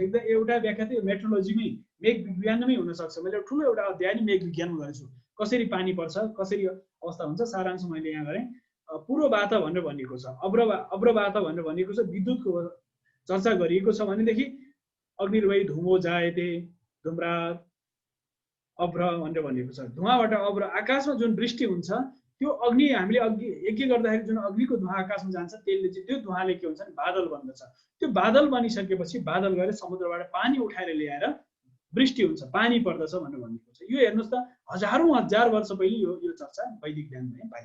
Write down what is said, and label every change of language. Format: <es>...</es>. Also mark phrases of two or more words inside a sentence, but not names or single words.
<ne>एकदम एउटा व्याख्या चाहिँ मेट्रोलोजीमै, मेघ विज्ञानमै हुनसक्छ। मैले ठुलो एउटा अध्याय नै मेघ विज्ञानमा गरेछु। कसरी पानी पर्छ, कसरी अवस्था हुन्छ, सारांश मैले यहाँ गरेँ। पूर्ववात भनेर भनिएको छ, अब्रवात भनेर भनिएको छ। विद्युतको चर्चा गरिएको छ भनेदेखि</ne> <sa>अग्निर्वै धुमो जायते धुम्रात अभ्र</sa> <ne>भनेर भनिएको छ। धुवाबाट अभ्र, आकाशमा जुन वृष्टि हुन्छ त्यो अग्नि, हामीले अघि यज्ञ गर्दाखेरि जुन अग्निको धुवा आकाशमा जान्छ त्यसले चाहिँ, त्यो धुवाले के हुन्छ भने बादल बन्दछ। त्यो बादल बनिसकेपछि बादल गएर समुद्रबाट पानी उठाएर ल्याएर वृष्टि हुन्छ, पानी पर्दछ भनेर भनिएको छ। यो हेर्नुहोस् त, हजारौँ हजार वर्ष पहिले यो चर्चा वैदिक ज्ञानमा पाइन्छ।</ne>